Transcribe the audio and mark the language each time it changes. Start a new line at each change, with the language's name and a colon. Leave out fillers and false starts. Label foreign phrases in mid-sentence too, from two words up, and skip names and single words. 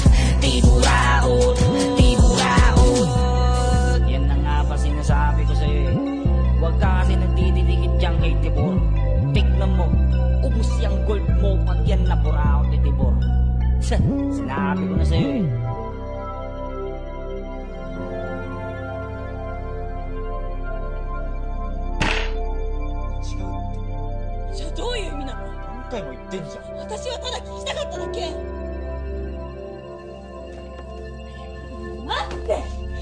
Filipino: Tiburaot, tiburaot. Yan na nga ba sinasabi ko sa'yo eh. Huwag ka kasi nagdidikit diyang kay Tibor. Tignan mo, ubus yung gold mo pag yan na buraot ni Tibor. Sinabi ko na sa'yo eh.
Japanese: じゃあどういう意味なの？何回も言ってんじゃん。私はただ聞きたかっただけ。待って。